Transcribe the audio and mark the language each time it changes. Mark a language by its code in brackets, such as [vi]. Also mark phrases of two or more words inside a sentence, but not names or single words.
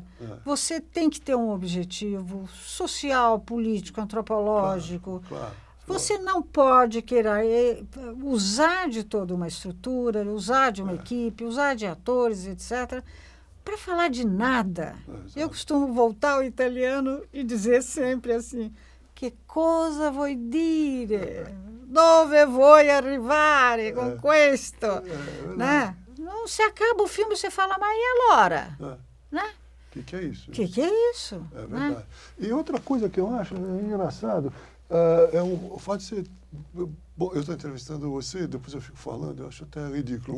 [pt] Você tem que ter um objetivo social, político, antropológico. Claro. Você não pode querer usar de toda uma estrutura, usar de uma equipe, usar de atores, etc., para falar de nada. Eu costumo voltar ao italiano e dizer sempre assim, [it] que cosa vuoi dire? Dove vuoi arrivare con questo? [pt] Né? Não, se acaba o filme, você fala, mas e a Lora? Né? O que é isso? O que é isso? É verdade. Né? E outra coisa que eu acho engraçado é o fato de ser... Bom, eu estou entrevistando você, depois eu fico falando, eu acho até ridículo.